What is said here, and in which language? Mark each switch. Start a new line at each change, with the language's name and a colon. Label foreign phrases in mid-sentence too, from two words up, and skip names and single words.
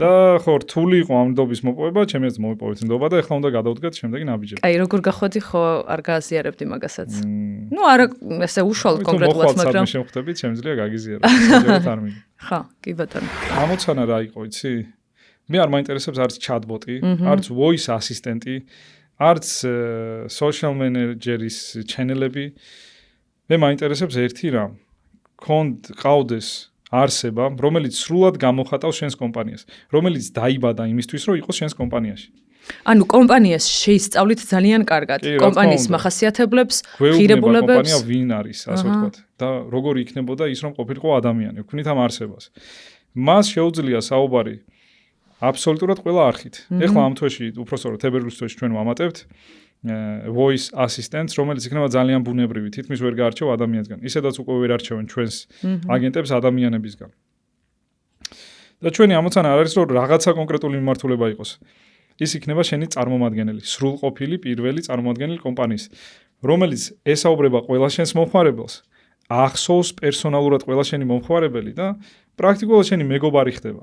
Georgian: და ხო, რთული იყო ამ ნდობის მოპოვება, ჩემს მომიპოვეთ ნდობა და ეხლა უნდა გადავდგეთ შემდეგი ნაბიჯები. აი, როგორ გახვედი, ხო, არ გააზიარებდი მაგასაც. ნუ არა, ესე უშუალოდ კონკრეტულად, მაგრამ შემხვდებით, შემიძლია გაგიზიარო. შეიძლება არ მიგი. ხო, კი ბატონო. ამოცანა რა იყო, იცი? მე არ მაინტერესებს არც chatbot-ი, არც
English: voice assistant-ი,
Georgian: არც
English: social manager-ის
Georgian: ჩენელები. მე მაინტერესებს ერთი რამ. ყავდეს არსება, რომელიც სრულად გამოხატავს შენს კომპანიას, რომელიც დაიბადა იმისთვის, რომ იყოს შენს კომპანიაში. ანუ კომპანიას შეისწავლით ძალიან კარგად, კომპანიის მახასიათებლებს, ღირებულებებს. კომპანია ვინ არის, ასე ვთქვათ, და როგორ იქნებოდა ის, რომ ყოფილიყო ადამიანი, ვქნით ამ არსებას. მას შეუძლია საუბარი აბსოლუტურად ყველა არხით. ეხლა ამ თვეში, უпростоროდ თებერვლის თვეში ჩვენ ვამატებთ
English: voice assistants,
Georgian: რომელიც იქნება ძალიან ბუნებრივი, თითქმის ვერ გაარჩევ ადამიანისგან. ისედაც უკვე ვერ არჩევენ ჩვენს აგენტებს ადამიანებისგან. და ჩვენი ამოცანა არ არის, რომ რაღაცა კონკრეტული მიმართულება იყოს. ის იქნება შენი წარმომადგენელი, სრულყოფილი პირველი წარმომადგენელი კომპანიის, რომელიც ესაუბრება ყველა შენს მომხმარებელს, ახსოვს პერსონალურად ყველა შენი მომხმარებელი და პრაქტიკულად შენი მეგობარი ხდება.